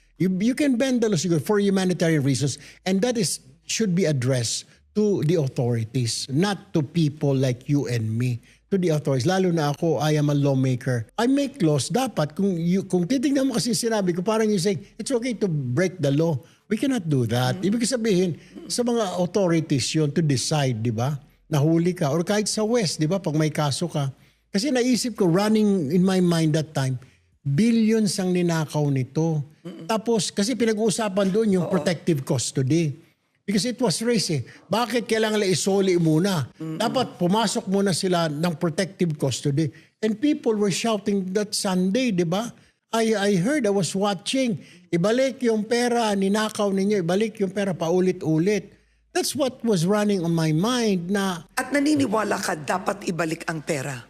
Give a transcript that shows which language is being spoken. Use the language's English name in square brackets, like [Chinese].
[English] You can bend the law siguro for humanitarian reasons, and that should be addressed to the authorities, not to people like you and me. To the authorities. [Filipino] Lalo na ako, [English] I am a lawmaker. I make laws. [Filipino] Dapat, kung titignan mo kasi sinabi ko, parang [English] you say, it's okay to break the law. We cannot do that. [Filipino] Ibig sabihin, sa mga authorities yun [English] to decide, [Filipino] di ba? Nahuli ka. Or kahit sa West, di ba? Pag may kaso ka. Kasi naisip ko, [English] running in my mind that time, [Filipino] billions ang ninakaw nito. Tapos, kasi pinag-uusapan doon yung protective custody. [English] Because it was race [Filipino] eh. Bakit kailangan nila isoli muna? Dapat pumasok muna sila ng protective custody. [English] And people were shouting that Sunday, di ba? I heard, I was watching. [Filipino] Ibalik yung pera, ninakaw ninyo. Ibalik yung pera paulit-ulit. [English] That's what was running on my mind na, [Filipino] At naniniwala ka dapat ibalik ang pera.